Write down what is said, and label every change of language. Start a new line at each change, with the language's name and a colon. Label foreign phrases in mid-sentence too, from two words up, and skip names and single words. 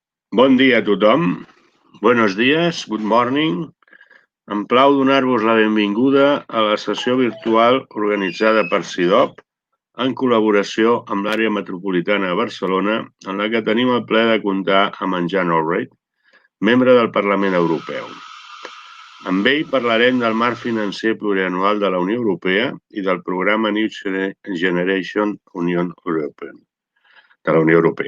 Catalan: Bon dia a tothom.
Spanish: Buenos días,
English: good morning.
Catalan: Em plau donar-vos la benvinguda a la sessió virtual organitzada per CIDOB en col·laboració amb l'àrea metropolitana de Barcelona, en la que tenim el plaer de comptar amb en Jan Olbrycht, membre del Parlament Europeu. Amb ell parlarem del marc financer plurianual de la Unió Europea i del programa New Generation de la Unió Europea.